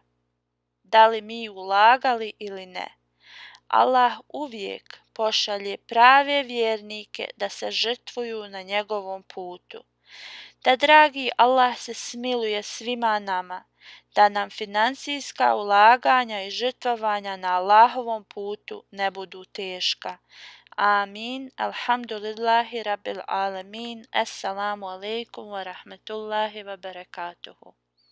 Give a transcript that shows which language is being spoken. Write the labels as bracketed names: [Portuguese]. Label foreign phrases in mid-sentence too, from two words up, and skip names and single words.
[Bosnian] Da li mi ulagali ili ne, Allah uvijek pošalje prave vjernike da se žrtvuju na njegovom putu. Da dragi Allah se smiluje svima nama, da nam financijska ulaganja i žrtvovanja na Allahovom putu ne budu teška. [Arabic] آمين. الحمد لله رب العالمين. السلام عليكم ورحمة الله وبركاته.